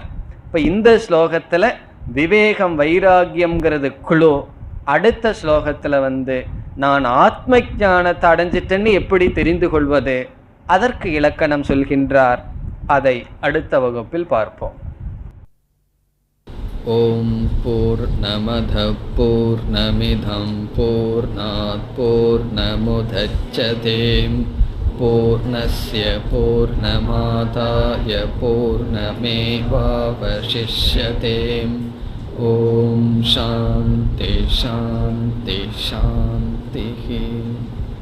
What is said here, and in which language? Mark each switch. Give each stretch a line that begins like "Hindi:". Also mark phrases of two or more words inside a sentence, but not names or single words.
Tamil: இப்ப இந்த ஸ்லோகத்துல விவேகம் வைராகியம்ங்கிறது குழு, அடுத்த ஸ்லோகத்துல நான் ஆத்ம ஞானத்தை அடைஞ்சிட்டேன்னு எப்படி தெரிந்து கொள்வது, அதற்கு இலக்கணம் சொல்கின்றார். அதை அடுத்த வகுப்பில் பார்ப்போம்.
Sanskrit: ॐ पूर्णमदः पूर्णमिदं पूर्णात् पूर्णमुदच्यते पूर्णस्य पूर्णमादाय पूर्णमेवावशिष्यते. ॐ शान्तिः शान्तिः शान्तिः.